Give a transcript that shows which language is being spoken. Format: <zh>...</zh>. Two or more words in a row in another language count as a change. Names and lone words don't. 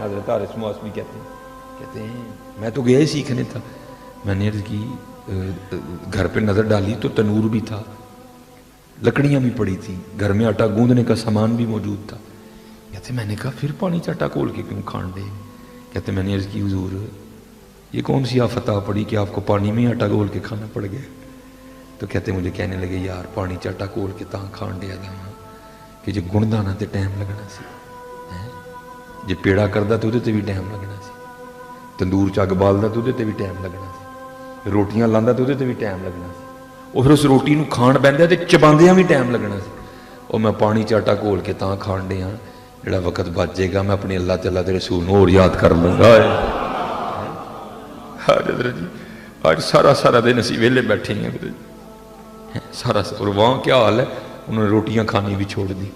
<ur>حضرت حارث محاسبی کہتے ہیں میں تو گیا ہی سیکھنے تھا، میں نے عرض کی گھر پہ نظر ڈالی تو تنور بھی تھا، لکڑیاں بھی پڑی تھیں، گھر میں آٹا گوندنے کا سامان بھی موجود تھا۔ کہتے میں نے کہا پھر پانی سے آٹا کھول کے</ur> <pa>کیوں کھان دے؟</pa> <ur>کہتے میں نے عرض کی حضور یہ کون سی آفت آ پڑی کہ آپ کو پانی میں آٹا گھول کے کھانا پڑ گیا؟ تو کہتے مجھے کہنے لگے یار</ur> <pa>پانی چاٹا کھول کے تاں کھان دیا دا کہ جے گندا نہ تے ٹائم لگنا سی، جے پیڑا کردا تے اودے تے بھی ٹائم لگنا سی، تندور چ اگ بالدا تے اودے تے بھی ٹائم لگنا سی، روٹیاں لاندا تے اودے تے بھی ٹائم لگنا سی، اور پھر اس روٹی نو کھان بہندا تے چباندیاں بھی ٹائم لگنا سی، اور میں پانی چاٹا کھول کے تاں کھان دیا جڑا وقت بچ جائے گا میں اپنے اللہ تعالیٰ دے رسول نو</pa> <ur>اور یاد کر لوں گا۔ حضرت جی آج سارا دن اسی ویلے بیٹھے ہیں سارا، اور وہاں کیا حال ہے انہوں نے روٹیاں کھانی بھی چھوڑ دی۔</ur>